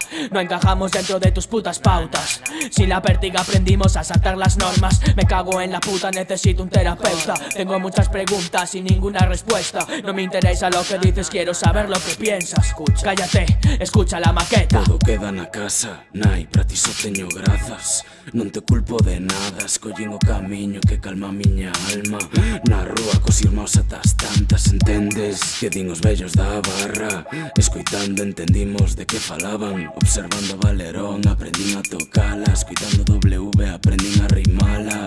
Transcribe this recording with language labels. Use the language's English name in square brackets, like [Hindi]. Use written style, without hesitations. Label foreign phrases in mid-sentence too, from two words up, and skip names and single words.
[Spanish] No encajamos dentro de tus putas pautas. Sin la pértiga aprendimos a saltar las normas. Me cago en la puta, necesito un terapeuta. Tengo muchas preguntas y ninguna respuesta. No me interesa lo que dices, quiero saber lo que piensas. Escucha, cállate, escucha la maqueta. [Galician] Todo queda na casa, nai, pra ti só teño grazas. Non te culpo de nada, escollín o camiño que calma a miña alma. Na rúa cos irmãos atas tantas, entendes? Que din os vellos da barra. Escoitando entendimos de que falaban. Observando a Valerón aprendín a tocala. Escoitando W aprendín a rimala.